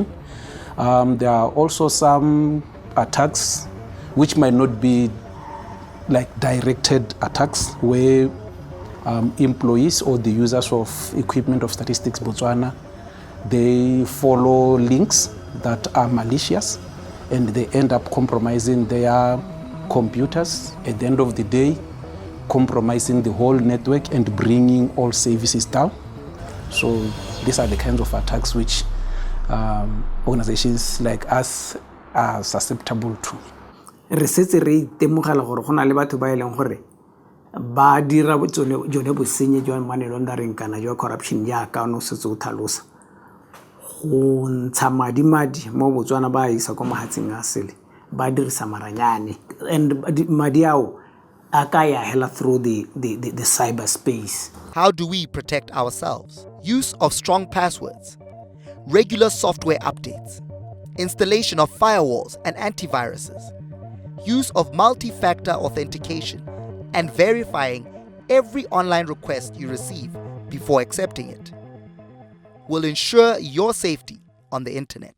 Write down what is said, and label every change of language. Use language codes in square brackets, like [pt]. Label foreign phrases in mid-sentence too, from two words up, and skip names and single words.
[en] There are also some attacks which might not be like directed attacks, where employees or the users of equipment of Statistix Botswana, they follow links that are malicious and they end up compromising their computers. At the end of the day, compromising the whole network and bringing all services down. So these are the kinds of attacks which organizations like us are susceptible to. [tn] Re setse re itemogela gore go na le batho ba eleng gore ba dira jone bosenye jwa [en] money laundering [tn] kana jwa corruption jaaka no setse o tlhalosa go ntsha madi mo Botswana ba isa ko mahatsing a sele ba dirisa maranyane, and madi ao akaya hela [en] through the cyberspace. How do we protect ourselves? Use of strong passwords, regular software updates, installation of firewalls and antiviruses, use of multi-factor authentication, and verifying every online request you receive before accepting it will ensure your safety on the internet.